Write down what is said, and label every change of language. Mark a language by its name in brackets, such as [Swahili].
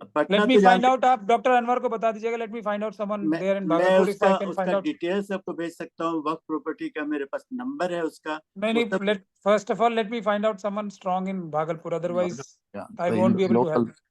[English] Let me find out, [Hindi] आप doctor Anwar को बता दीजिएगा। [English] Let me find out someone there in Bhagalpur if I can find out. [Hindi] Details आपको भेज सकता हूँ, वक्त प्रॉपर्टी का मेरे पास नंबर है उसका। [English] नहीं, first of all let me find out someone strong in Bhagalpur, otherwise I won't be able to help.